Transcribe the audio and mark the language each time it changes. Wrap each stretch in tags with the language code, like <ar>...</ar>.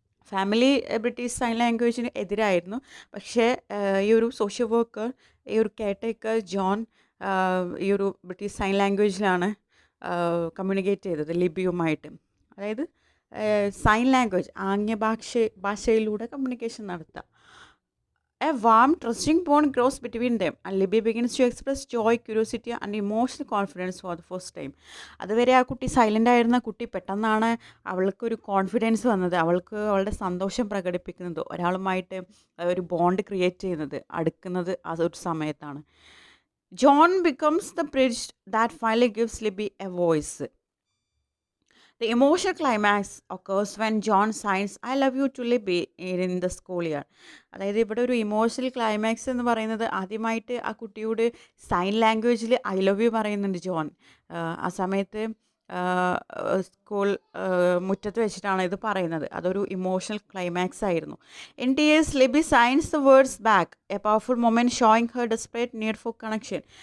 <ml>Family British sign ലാംഗ്വേജിന് എതിരായിരുന്നു. പക്ഷേ ഈ ഒരു സോഷ്യൽ വർക്കർ, ഈ ഒരു കെയർടേക്കർ ജോൺ ഈ ഒരു ബ്രിട്ടീഷ് സൈൻ ലാംഗ്വേജിലാണ് കമ്മ്യൂണിക്കേറ്റ് ചെയ്തത് ലിബിയുമായിട്ട്. അതായത് സൈൻ ലാംഗ്വേജ്, ഭാഷയിലൂടെ കമ്മ്യൂണിക്കേഷൻ നടത്തുക.</ml> <en>A warm, trusting bond grows between them, and Libby begins to express joy, curiosity, and emotional confidence for the first time.</en> <ml>അതുവരെ ആ കുട്ടി സൈലൻ്റ് ആയിരുന്ന കുട്ടി പെട്ടെന്നാണ് അവൾക്കൊരു കോൺഫിഡൻസ് വന്നത്. അവളുടെ സന്തോഷം പ്രകടിപ്പിക്കുന്നത്, ഒരാളുമായിട്ട് ഒരു ബോണ്ട് ക്രിയേറ്റ് ചെയ്യുന്നത്, അടുക്കുന്നത് അതൊരു സമയത്താണ്.</ml> <en>John becomes the bridge that finally gives Libby a voice. The emotional climax occurs when John signs I love you to Libby in the school year.</en> <ml>അതായത് ഇവിടെ ഒരു ഇമോഷണൽ ക്ലൈമാക്സ് എന്ന് പറയുന്നത് ആദ്യമായിട്ട് ആ കുട്ടിയോട് സൈൻ ലാംഗ്വേജിൽ ഐ ലവ് യു പറയുന്നുണ്ട് ജോൺ. ആ സമയത്ത് സ്കൂൾ മുറ്റത്ത് വെച്ചിട്ടാണ് ഇത് പറയുന്നത്. അതൊരു ഇമോഷണൽ ക്ലൈമാക്സ് ആയിരുന്നു.</ml> <en>In tears Libby signs the words back, a powerful moment showing her desperate need for connection.</en>